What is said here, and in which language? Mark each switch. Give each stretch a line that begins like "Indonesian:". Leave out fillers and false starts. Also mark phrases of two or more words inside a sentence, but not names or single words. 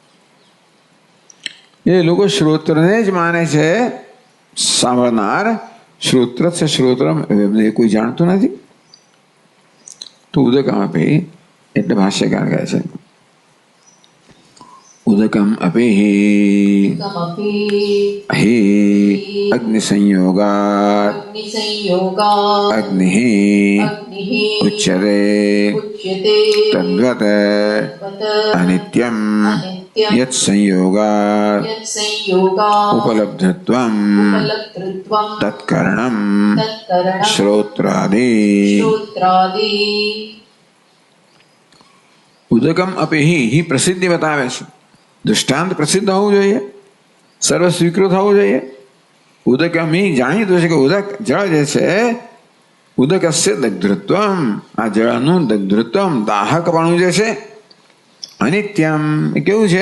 Gujarati: એ લોકો શ્રોત્રને જ માને છે, સાંભળનાર શ્રોત્ર છે, શ્રોત્રમ એમને કોઈ જાણતું નથી. તો
Sanskrit: उदकम् अपि
Gujarati: એટલે ભાષ્યકાર કહે છે
Sanskrit: उदकम् अपि हि अग्निसंयोगात् अग्निः उच्यते तद्वत् अनित्यं यत् संयोगात् उपलब्धत्वं तत्करणं श्रोत्रादि उदकम् अपि हि
Gujarati: પ્રસિદ્ધિ બતાવે છે. દૃષ્ટાંત પ્રસિદ્ધ હોવું જોઈએ, સર્વ સ્વીકૃત હોવું જોઈએ. ઉદકમ જાણીતું છે કે ઉદક જળ જે છે,
Sanskrit: उदकस्य दग्धृत्वम्,
Gujarati: આ જળનું દગ્ધૃત્વમ દાહકપણું જે છે, અનિત્યમ કેવું છે?